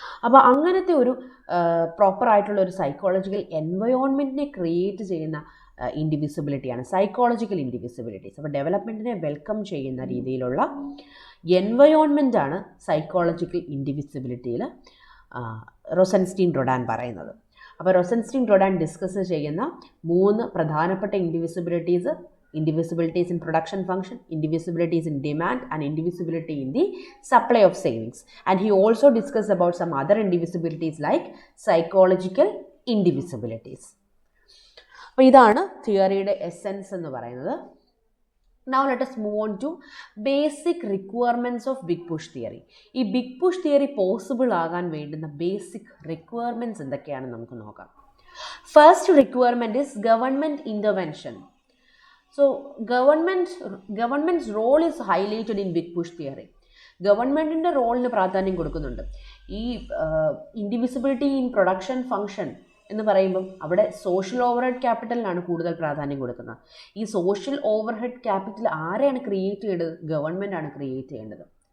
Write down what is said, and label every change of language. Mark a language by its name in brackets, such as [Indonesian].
[Malayalam] അപ്പോൾ അങ്ങനത്തെ ഒരു പ്രോപ്പറായിട്ടുള്ള ഒരു സൈക്കോളജിക്കൽ എൻവയോൺമെൻറ്റിനെ ക്രിയേറ്റ് ചെയ്യുന്ന ഇൻഡിവിസിബിലിറ്റിയാണ് സൈക്കോളജിക്കൽ ഇൻഡിവിസിബിലിറ്റീസ്. അപ്പോൾ ഡെവലപ്മെൻറ്റിനെ വെൽക്കം ചെയ്യുന്ന രീതിയിലുള്ള എൻവയോൺമെൻറ്റാണ് സൈക്കോളജിക്കൽ ഇൻഡിവിസിബിലിറ്റിയിൽ റോസൻസ്റ്റീൻ റൊഡാൻ പറയുന്നത്. അപ്പോൾ റോസൻസ്റ്റീൻ റൊഡാൻ ഡിസ്കസ് ചെയ്യുന്ന 3 പ്രധാനപ്പെട്ട indivisibilities [English] in production function, indivisibilities in demand, and indivisibility in the supply of savings. And he also discussed about some other indivisibilities like psychological indivisibilities. [Malayalam] അപ്പോൾ ഇതാണ് തിയറിയുടെ എസെൻസ് എന്ന് പറയുന്നത്. [English] Now let us move on to basic requirements of big push theory. [Malayalam] ഈ big push theory possible ആകാൻ വേണ്ടുന്ന basic requirements എന്തൊക്കെയാണെന്ന് നമുക്ക് നോക്കാം. [English] First requirement is government intervention. So government's role is highlighted in big push theory. [Malayalam] ഗവൺമെൻറ്റിൻ്റെ റോളിന് പ്രാധാന്യം കൊടുക്കുന്നുണ്ട്. ഈ ഇൻഡിവിസിബിലിറ്റി ഇൻ പ്രൊഡക്ഷൻ ഫംഗ്ഷൻ എന്ന് പറയുമ്പം അവിടെ സോഷ്യൽ ഓവർഹെഡ് ക്യാപിറ്റലിനാണ് കൂടുതൽ പ്രാധാന്യം കൊടുക്കുന്നത്. ഈ സോഷ്യൽ ഓവർഹെഡ് ക്യാപിറ്റൽ ആരെയാണ് ക്രിയേറ്റ് ചെയ്യേണ്ടത്? ഗവൺമെൻറ്റാണ് ക്രിയേറ്റ് ചെയ്യേണ്ടത്.